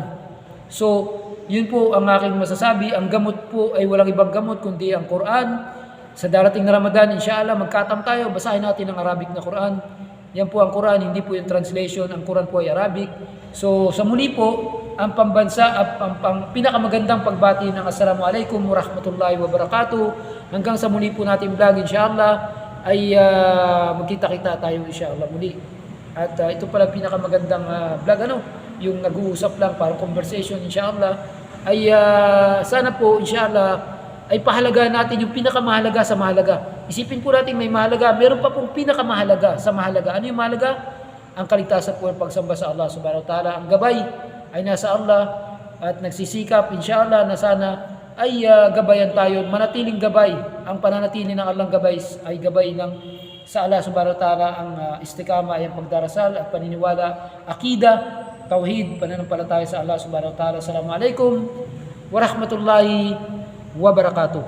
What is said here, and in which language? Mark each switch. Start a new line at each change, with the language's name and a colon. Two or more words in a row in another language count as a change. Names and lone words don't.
Filipino: So, yun po ang aking masasabi. Ang gamot po ay walang ibang gamot kundi ang Quran. Sa darating na Ramadan, inshallah, magkatam tayo, basahin natin ang Arabic na Quran. Yan po ang Quran, hindi po yung translation. Ang Quran po ay Arabic. So, sa muli po, ang pambansa at ang pinakamagandang pagbati ng
Arabic: السلام عليكم ورحمة الله وبركاته.
Filipino: Hanggang sa muli po natin vlog, inshallah, ay magkita-kita tayo inshallah muli. At ito pala pinakamagandang vlog, yung nag-uusap lang, parang conversation, inshallah, ay sana po, inshallah, ay pahalagaan natin yung pinakamahalaga sa mahalaga. Isipin po natin may mahalaga, meron pa pong pinakamahalaga sa mahalaga. Ano yung mahalaga? Ang kaligtasan po ng pagsamba sa Allah
Arabic: سبحانه وتعالى.
Filipino: Ang gabay ay nasa Allah at nagsisikap, inshallah, na sana ay gabayan tayo, manatiling gabay. Ang pananatili ng Allah'ng gabay ay gabay ng sa Allah
Arabic: سبحانه وتعالى.
Filipino: Ang istikama ay ang pagdarasal at paniniwala, akida, tauhid, pananampalataya sa Allah
Arabic: سبحانه وتعالى. السلام عليكم ورحمة الله وبركاته.